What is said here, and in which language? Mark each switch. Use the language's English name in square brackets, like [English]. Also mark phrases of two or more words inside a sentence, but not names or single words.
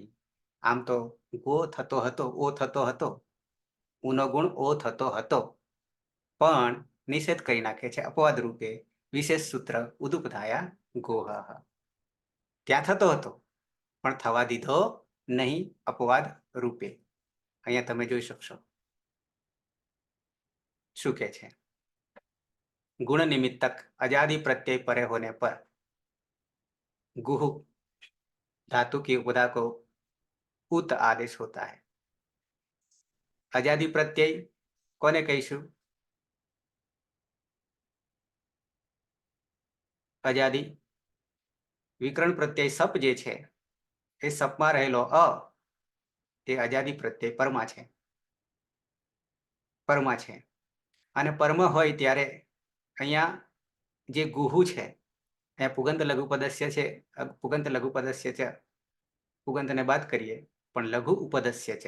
[Gujarati] આમ તો ગો થતો હતો, ઓ થતો હતો, ઉનો ગુણ ઓ થતો હતો. પણ નિષેધ કરી નાખે છે અપવાદ રૂપે વિશેષ સૂત્ર ઉદુપધાયા ગોહ. ત્યાં થતો હતો પણ થવા દીધો નહીં અપવાદ રૂપે. અહીંયા તમે જોઈ શકશો શું કે છે, [Hindi] गुण निमित्तक अजादि प्रत्यय परे होने पर गुह धातु की उपदा को उत आदेश होता है. [Gujarati] અજાદિ પ્રત્યય કોને કહીશું? અજાદિ વિકરણ પ્રત્યય સપ જે છે એ સપમાં રહેલો અ તે અજાદિ પ્રત્યય પરમાં છે. પરમાં છે અને પરમાં હોય ત્યારે અહીંયા જે ગુહુ છે અહીંયા પુગંત લઘુપદસ્ય છે. પુગંત લઘુપદસ્ય છે, પુગંતને બાદ કરીએ પણ લઘુ ઉપદસ્ય છે.